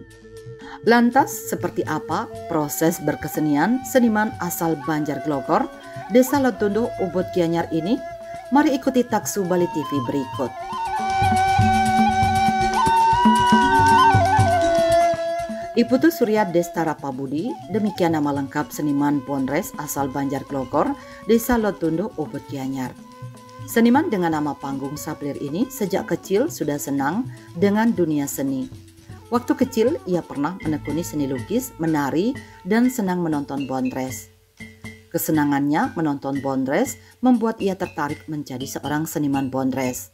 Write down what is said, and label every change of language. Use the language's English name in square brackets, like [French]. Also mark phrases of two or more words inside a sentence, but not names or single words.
[Indonesian] Lantas seperti apa proses berkesenian seniman asal Banjarglogor, Desa Lotundo, Ubud Gianyar ini? Mari ikuti Taksu Bali TV berikut. Iputu Surya Destara Pabudi, demikian nama lengkap seniman Bondres asal Banjarglogor, Desa Lotundo, Ubud Gianyar. Seniman dengan nama panggung Saplir ini sejak kecil sudah senang dengan dunia seni. Waktu kecil ia pernah menekuni seni lukis, menari, dan senang menonton Bondres. Kesenangannya menonton Bondres membuat ia tertarik menjadi seorang seniman Bondres.